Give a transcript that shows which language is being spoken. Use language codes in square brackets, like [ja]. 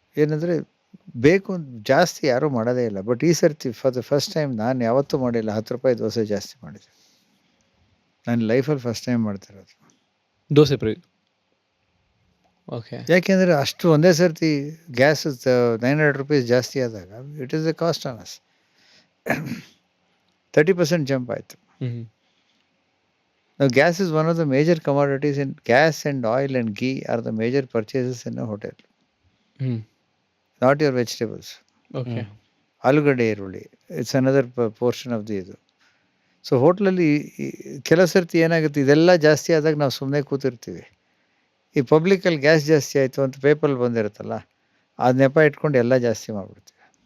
[kn] ಏನಂದರೆ ಬೇಕು ಜಾಸ್ತಿ ಯಾರೂ ಮಾಡೋದೇ ಇಲ್ಲ. ಬಟ್ ಈ ಸರ್ತಿ [en] for the first time [kn] ನಾನು ಯಾವತ್ತೂ ಮಾಡಿಲ್ಲ 10 ರೂಪಾಯಿ ದೋಸೆ ಜಾಸ್ತಿ ಮಾಡಿದೆ. ನನ್ನ ಲೈಫಲ್ಲಿ ಫಸ್ಟ್ ಟೈಮ್ ಮಾಡ್ತಿರೋದು ದೋಸೆ ಫ್ರೀ. ಓಕೆ. ಯಾಕೆಂದರೆ ಅಷ್ಟು ಒಂದೇ ಸರ್ತಿ ಗ್ಯಾಸ್ 900 ರೂಪೀಸ್ ಜಾಸ್ತಿ ಆದಾಗ [en] It is a cost on us. [kn] 30% jump ಆಯಿತು. [en] Now, gas is one of the major commodities. In gas and oil and ghee are the major purchases in a hotel. Not your vegetables. Okay. [kn] ಆಲೂಗಡ್ಡೆ, ಈರುಳ್ಳಿ, [en] it's another portion of the [kn] ಇದು. So ಹೋಟ್ಲಲ್ಲಿ ಕೆಲವು ಸರ್ತಿ ಏನಾಗುತ್ತೆ, ಇದೆಲ್ಲ ಜಾಸ್ತಿ ಆದಾಗ ನಾವು ಸುಮ್ಮನೆ ಕೂತಿರ್ತೀವಿ. ಈ ಪಬ್ಲಿಕಲ್ಲಿ ಗ್ಯಾಸ್ ಜಾಸ್ತಿ ಆಯಿತು ಅಂತ ಪೇಪರಲ್ಲಿ ಬಂದಿರುತ್ತಲ್ಲ, ಅದು ನೆಪ ಇಟ್ಕೊಂಡು ಎಲ್ಲ ಜಾಸ್ತಿ ಮಾಡಿಬಿಡ್ತೀವಿ.